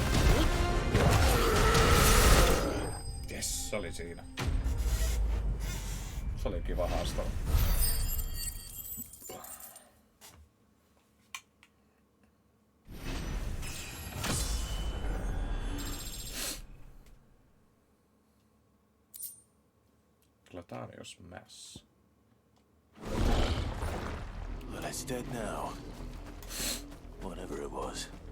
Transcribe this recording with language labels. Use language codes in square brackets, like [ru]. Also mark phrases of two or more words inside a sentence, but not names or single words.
[fi] Se oli siinä. Se oli kiva haastava. Platanius Mass. [en] Well, it's dead now. Whatever it was.